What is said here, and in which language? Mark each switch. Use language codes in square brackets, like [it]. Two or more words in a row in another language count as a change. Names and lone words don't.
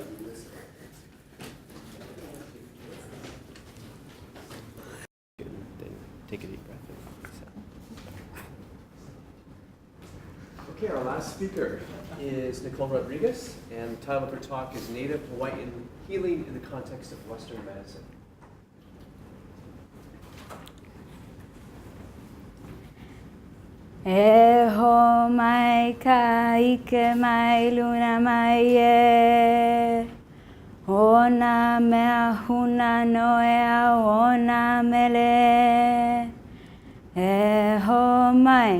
[en] Take a deep breath. Okay, our last speaker is Nicole Rodriguez, and the title of her talk is Native Hawaiian Healing in the Context of Western Medicine. [haw] E ho mai ka ike mai luna mai e ona mea huna noea ona mele e ho mai